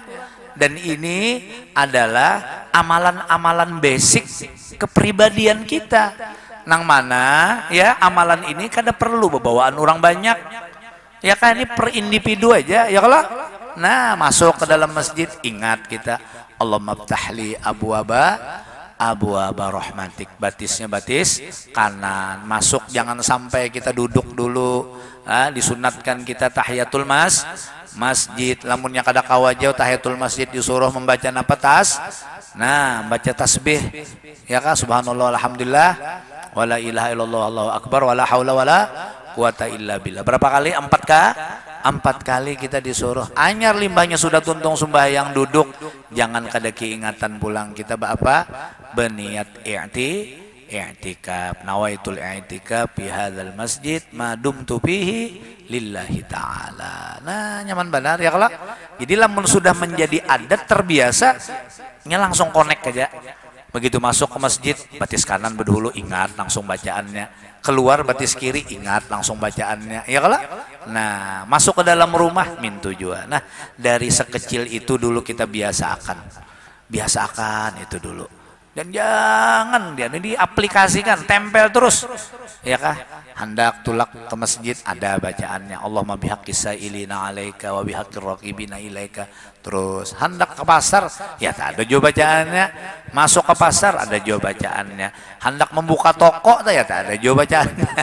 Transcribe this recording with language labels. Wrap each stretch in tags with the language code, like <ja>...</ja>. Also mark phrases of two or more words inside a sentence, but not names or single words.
<id>Dan ini adalah amalan-amalan basic kepribadian kita.</id> <bjn>Nang mana ya amalan ini kada perlu bawaan orang banyak.</bjn> <id>Ya kan ini per individu aja ya kalau.</id> <bjn>Nah, masuk ke dalam masjid ingat kita</bjn> <ar>اللهم افتح لي أبواب رحمتك,</ar> <bjn>batisnya batis kanan. Masuk jangan sampai kita duduk dulu. Disunatkan kita</bjn> <ar>تحية المسجد,</ar> <bjn>lamunnya kada kawajau</bjn> <ar>تحية المسجد</ar> <bjn>disuruh membaca napatas.</bjn> <id>Nah baca tasbih ya kah,</id> <ar>سبحان الله والحمد لله ولا إله إلا الله والله أكبر ولا حول ولا قوة إلا بالله.</ar> <id>Berapa kali?</id> <bjn>4 kali kita disuruh. Anyar limbahnya sudah tuntung sembahyang duduk, jangan kada keingatan pulang kita apa berniat i'tikaf,</bjn> <ar>نويت الاعتكاف في هذا المسجد ما دمت فيه لله تعالى.</ar> <bjn>Nah nyaman benar ya kalau. Jadi lamun sudah menjadi adat terbiasa nya langsung connect aja. Begitu masuk ke masjid batis kanan berdahulu ingat langsung bacaannya, keluar batis kiri ingat langsung bacaannya ya kalau. Nah masuk ke dalam rumah mintu juga. Nah dari sekecil itu dulu kita biasakan itu dulu.</bjn> <id>Dan jangan dia diaplikasikan, tempel terus ya kah.</id> <bjn>Hendak tulak ke masjid ada bacaannya,</bjn> <ar>اللهم بحق السائلين عليك وبحق الراغبين إليك.</ar> <id>Terus hendak ke pasar ya ada juga bacaannya, masuk ke pasar ada juga bacaannya, hendak membuka toko ya ada juga bacaannya.</id>